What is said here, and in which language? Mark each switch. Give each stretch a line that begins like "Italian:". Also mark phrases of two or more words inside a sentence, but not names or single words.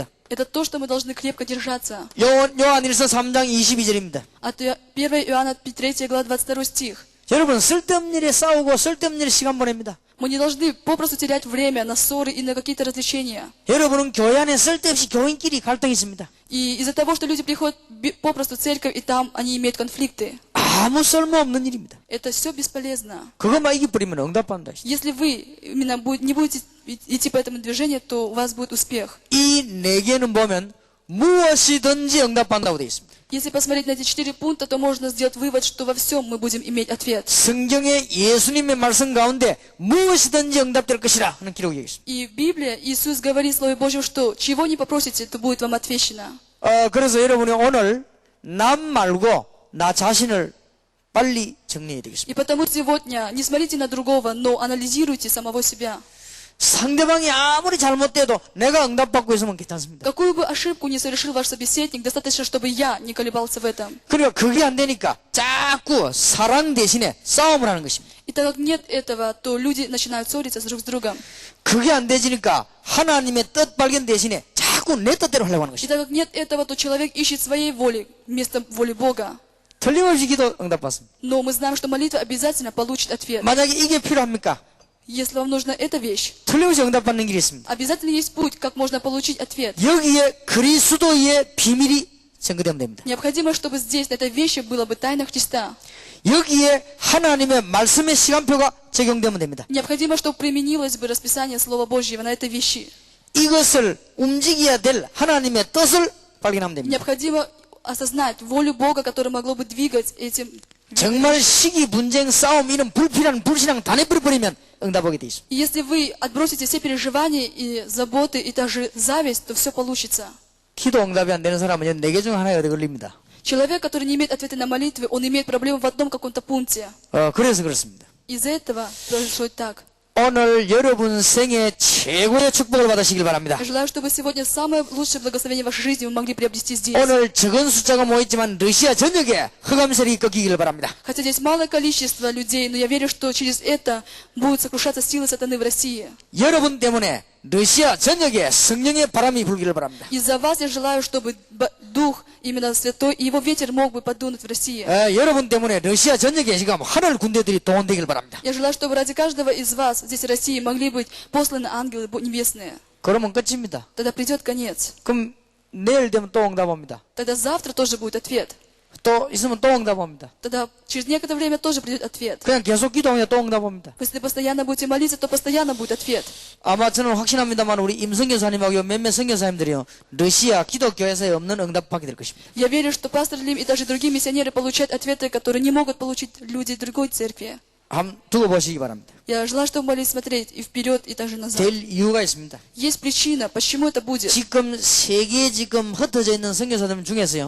Russian: Это то, что мы должны крепко держаться.
Korean: 요한일서 3장 22절입니다.
Russian: От 1 Иоанна 3 глава 22 стих.
Korean: 여러분 쓸데없는 일에 싸우고 쓸데없는 일에 시간 보냅니다.
Russian: Мы не должны попросту терять время на ссоры и на какие-то развлечения.
Korean: 여러분은 교회 안에 쓸데없이 교인끼리 갈등이 있습니다.
Russian: И из-за того, что люди приходят попросту в церковь, и там они имеют конфликты.
Korean: 아무 쓸모없는 일입니다.
Russian: Это все бесполезно.
Korean: 그것만 이겨버리면 응답받는다.
Russian: Если вы именно не будете идти по этому движению, то у вас будет успех.
Korean: 이 네 개는 보면 무엇이든지 응답받는다고 되어 있습니다.
Russian: Если посмотреть на эти 4 пункта, то можно сделать вывод, что во всем мы будем иметь ответ.
Korean: 성경의 예수님의 말씀 가운데 무엇이든지 응답될 것이라 하는 기록이 여기 있습니다.
Russian: И в Библии Иисус говорит в Слове Божьем, что чего не попросите, то будет вам отвечено.
Korean: 그래서 여러분이 오늘 남 말고 나 자신을 빨리 정리해야 되겠습니다.
Russian: И потому сегодня не смотрите на другого, но анализируйте самого себя.
Korean: 상대방이 아무리 잘못돼도 내가 응답받고 있으면 괜찮습니다.
Russian: Какую бы ошибку ни совершил ваш собеседник, достаточно, чтобы я не колебался в этом.
Korean: 그러니까 그게 안 되니까 자꾸 사랑 대신에 싸움을 하는 것입니다.
Russian: И так как нет этого, то люди начинают ссориться друг с другом.
Korean: 그게 안 되지니까 하나님의 뜻 발견 대신에 자꾸 내 뜻대로 하려고 하는
Russian: И
Korean: 것입니다.
Russian: так как нет этого, то человек ищет своей воли вместо воли Бога.
Korean: 틀림없이 기도 응답받습니다.
Russian: Но мы знаем, что молитва обязательно получит ответ.
Korean: 만약에 이게 필요합니까?
Russian: Если вам нужна эта вещь,
Korean: 틀림없이 응답받는 길이 있습니다.
Russian: обязательно есть путь, как можно получить ответ.
Korean: 여기에 그리스도의 비밀이 전개되면 됩니다.
Russian: Необходимо, чтобы здесь, на этой вещи, было бы тайна Христа.
Korean: 여기에 하나님의 말씀의 시간표가 적용되면 됩니다.
Russian: Необходимо, чтобы применилось бы расписание Слова Божьего на этой вещи.
Korean: 이것을 움직여야 될 하나님의 뜻을 발견하면 됩니다.
Russian: Необходимо осознать волю Бога, которая могло бы двигать этим.
Korean: 정말 시기, 분쟁, 싸움 이런 불필요한 불신앙 다 내버려버리면 응답하게 돼 있습니다.
Russian: И если вы отбросите все переживания и заботы, и даже зависть, то все получится.
Korean: 기도 응답이 안 되는 사람은 4개 중 하나에 얻어 걸립니다.
Russian: Человек, который не имеет ответа на молитвы, он имеет проблемы в одном каком-то пункте.
Korean: 그래서 그렇습니다.
Russian: Из-за этого происходит так.
Korean: 오늘 여러분 생애 최고의 축복을 받으시길 바랍니다.
Russian: Я желаю, чтобы сегодня самое лучшее благословение в вашей жизни вы могли приобрести здесь.
Korean: 오늘 적은 숫자가 모였지만 러시아 전역에 흑암설이 꺾이길 바랍니다.
Russian: Хотя здесь малое количество людей, но я верю, что через это будут сокрушаться силы сатаны в России.
Korean: 여러분 때문에 러시아 전역에 성령의 바람이 불기를 바랍니다.
Russian: Из-за вас я желаю, чтобы Дух, именно Святой, и Его ветер мог бы подунуть в России.
Korean: 여러분 때문에 러시아 전역에 지금 하늘 군대들이 동원되길 바랍니다.
Russian: Я желаю, чтобы ради каждого из вас здесь в России могли быть посланы ангелы небесные.
Korean: 그러면 끝입니다.
Russian: Тогда придет конец.
Korean: 그럼 내일 되면 또 응답합니다.
Russian: Тогда завтра тоже будет ответ.
Korean: 또 있으면 또 응답합니다.
Russian: Тогда через некоторое время тоже придет ответ.
Korean: 그냥 계속 기도하면 또 응답합니다.
Russian: Если постоянно будете молиться, то постоянно будет ответ.
Korean: 아마 저는 확신합니다만 우리 임성교사님하고 몇몇 선교사님들이요 러시아 기독교에서 없는 응답받게 될 것입니다.
Russian: Я верю, что пастор Лим и даже другие миссионеры получают ответы, которые не могут получить люди другой церкви.
Korean: 한번 두고 보시기 바랍니다.
Russian: Я желаю, чтобы мы могли смотреть и вперед, и даже назад.
Korean: 될 이유가 있습니다.
Russian: Есть причина, почему это будет.
Korean: 지금 세계에 지금 흩어져 있는 선교사들 중에서요.